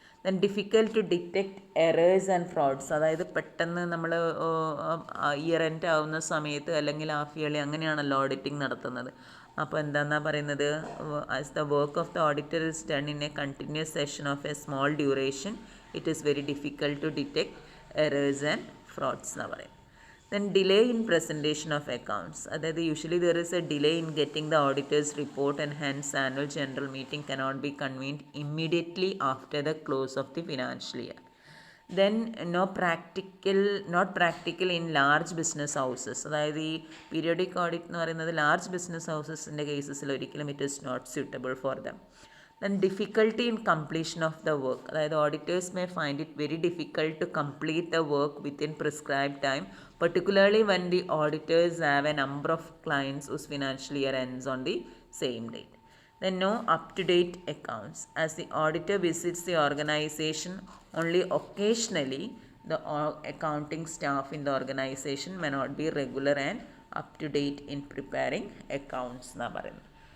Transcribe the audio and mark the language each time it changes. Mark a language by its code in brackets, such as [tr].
[en] then difficult to detect errors and frauds, [ml] അതായത് പെട്ടെന്ന് നമ്മൾ ഇയർ എൻഡ് ആവുന്ന സമയത്ത് അല്ലെങ്കിൽ ഹാഫ് ഇയർലി അങ്ങനെയാണല്ലോ ഓഡിറ്റിംഗ് നടത്തുന്നത്. അപ്പോൾ എന്താണെന്നാണ് പറയുന്നത്, [en] as the work of the auditor is done in a continuous session of a small duration it is very difficult to detect errors and frauds [ml] എന്നാണ് പറയുന്നത്. [en] Then delay in presentation of accounts, [ml] അതായത് [en] usually there is a delay in getting the auditor's report and hence annual general meeting cannot be convened immediately after the close of the financial year. Then not practical in large business houses, [ml] അതായത് ഈ periodic audit എന്ന് പറയുന്നത് large business ഹൗസസിൻ്റെ കേസസിൽ ഒരിക്കലും [en] It is not suitable for them. Then difficulty in completion of the work, [ml] അതായത് [en] auditors may find it very difficult to complete the work within prescribed time, particularly when the auditors have a number of clients whose financial year ends on the same date. Then no up-to-date accounts, as the auditor visits the organization only occasionally, the accounting staff in the organization may not be regular and up-to-date in preparing accounts [ml] എന്നാ പറയുന്നത്.